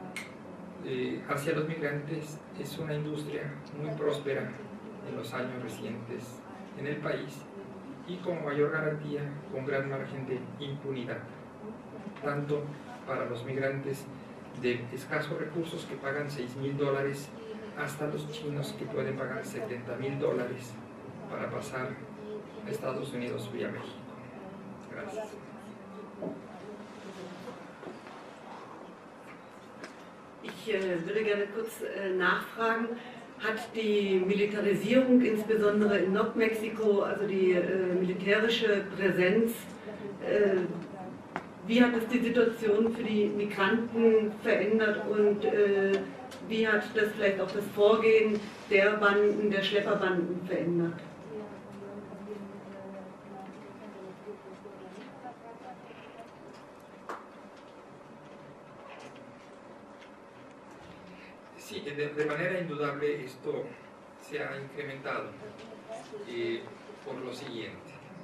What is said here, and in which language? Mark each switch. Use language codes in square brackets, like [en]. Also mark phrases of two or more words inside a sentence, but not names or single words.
[es] hacia los migrantes es una industria muy próspera en los años recientes en el país, y con mayor garantía, con gran margen de impunidad, tanto para los migrantes de escasos recursos que pagan $6,000 hasta los chinos que pueden pagar $70,000 para pasar a Estados Unidos vía México. Gracias. [de] Ich würde gerne kurz nachfragen, hat die Militarisierung insbesondere in Nordmexiko, also die militärische Präsenz, wie hat es die Situation für die Migranten verändert und wie hat das vielleicht auch das Vorgehen der Banden, der Schlepperbanden verändert? [es] Sí, de manera indudable esto se ha incrementado por lo siguiente.